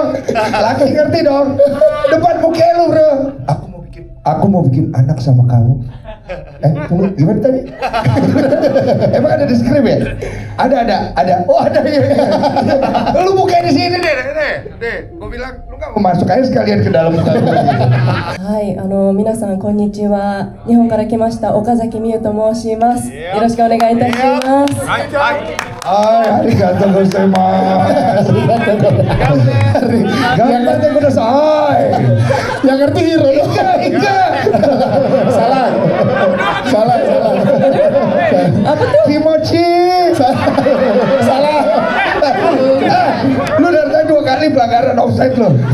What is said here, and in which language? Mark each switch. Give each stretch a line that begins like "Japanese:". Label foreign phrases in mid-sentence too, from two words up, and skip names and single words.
Indonesian: Laki ngerti dong? Depan muka lu bro. Aku mau bikin anak sama kamu. Tunggu, gimana tadi? Emang ada di skrip ya? Ada. Oh ada ya. Lu buka di sini deh. Gue bilang lu nggak mau masuk aja sekalian ke dalam muka gue.
Japanese: はい、皆さんこんにちは。日本から来ました岡崎美優と申します。よろしくお願いいたします。ありがとうございます.
Indonesian: Gambarnya kudasai. Yang ngerti hero dong. Enggak. Salah. Apa tuh? Kimochi. Salah. Lu dari tadi 2 kali pelanggaran offside lo.